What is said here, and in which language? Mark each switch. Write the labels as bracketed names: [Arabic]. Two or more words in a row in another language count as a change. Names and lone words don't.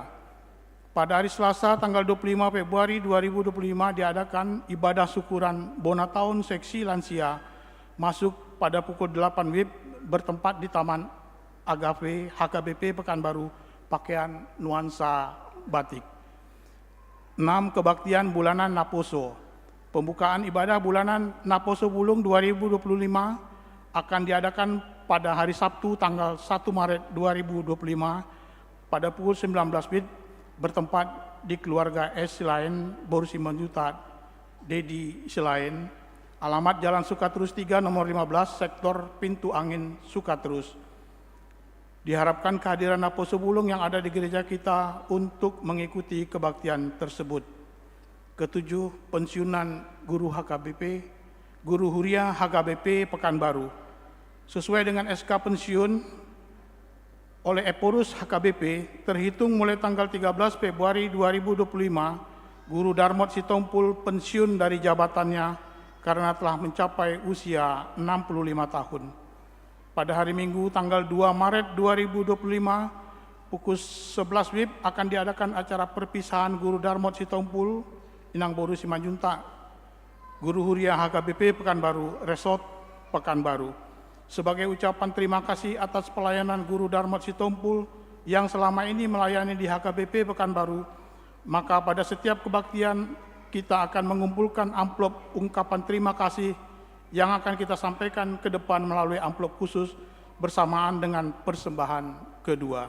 [Indonesian] Pada hari Selasa tanggal 25 Februari 2025 diadakan ibadah syukuran Bona Tahun Seksi Lansia masuk pada pukul 8 WIB bertempat di Taman Agave HKBP Pekanbaru, pakaian nuansa batik. 6. Kebaktian Bulanan Naposo. Pembukaan ibadah Bulanan Naposo Bulung 2025 akan diadakan pada hari Sabtu tanggal 1 Maret 2025 pada pukul 19 WIB bertempat di keluarga S. Silain, Borusi Menjutat, Dedi Silain, alamat Jalan Sukaterus 3 nomor 15, Sektor Pintu Angin Sukaterus. Diharapkan kehadiran Naposo Bulung yang ada di gereja kita untuk mengikuti kebaktian tersebut. 7. Pensiunan Guru HKBP, Guru Huria HKBP Pekanbaru. Sesuai dengan SK pensiun oleh Eporus HKBP, terhitung mulai tanggal 13 Februari 2025, Guru Darmot Sitompul pensiun dari jabatannya karena telah mencapai usia 65 tahun. Pada hari Minggu tanggal 2 Maret 2025 pukul 11 WIB akan diadakan acara perpisahan Guru Darmot Sitompul, Inang Boru Simanjuntak, Guru Huria HKBP Pekanbaru, Resort Pekanbaru. Sebagai ucapan terima kasih atas pelayanan Guru Darmot Sitompul yang selama ini melayani di HKBP Pekanbaru, maka pada setiap kebaktian kita akan mengumpulkan amplop ungkapan terima kasih yang akan kita sampaikan ke depan melalui amplop khusus bersamaan dengan persembahan kedua.